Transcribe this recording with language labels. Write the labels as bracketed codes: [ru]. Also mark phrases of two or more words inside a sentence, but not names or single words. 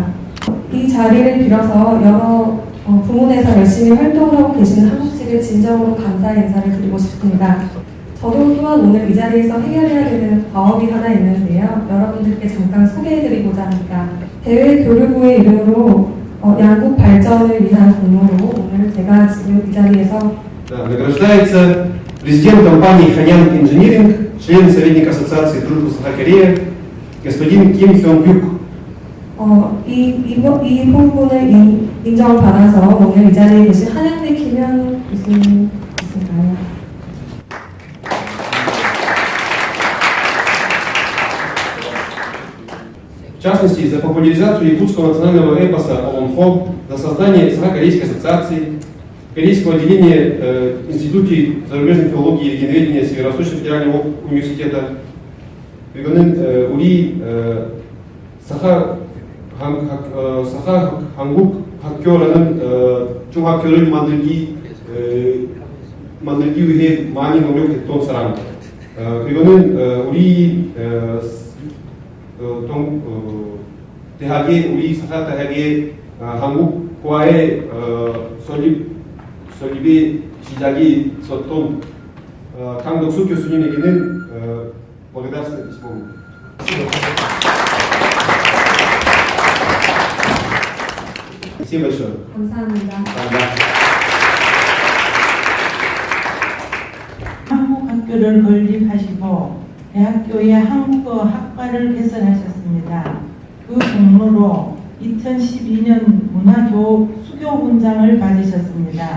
[ko] 이 자리를 빌어서 여러 부문에서 열심히 활동을 하고 계시는 한국식의 진정으로 감사 인사를 드리고 싶습니다. 저도 또한 오늘 이 자리에서 해결해야 되는 과업이 하나 있는데요. 여러분들께 잠깐 소개해드리고자 합니다. 대외교류부의 이름으로 양국 발전을 위한 공로로 오늘 제가 지금 이 자리에서 [ru] Награждается президент компании Ханьян Инжиниринг, член советника Ассоциации дружбы Саха-Корея, господин Ким Хён Гюк. [ko] 이 부분을 인정을 받아서 오늘 이 자리에 계신 한양대 김현 교수님이신가요? [ru] В частности, за популяризацию якутского национального эпоса «Олонхо», за создание Северокорейской ассоциации, Корейского отделения Института зарубежной филологии и регионоведения Северо-Восточного федерального университета. [ko] 이거는 우리 사하 한국 학교라는 중학교를 만들기 위해 많이 노력했던 사람. 그리고는 우리 대학의 우리 사하 대학의 한국과의 설립의 시작이 있었던 강덕수 교수님에게는 [ru] благодарственное письмо. Спасибо большое. [ko] 감사합니다. 한국 학교를 건립하시고 대학교의 한국어 학과를 개설하셨습니다. 그 공로로 2012년 수교훈장을 받으셨습니다.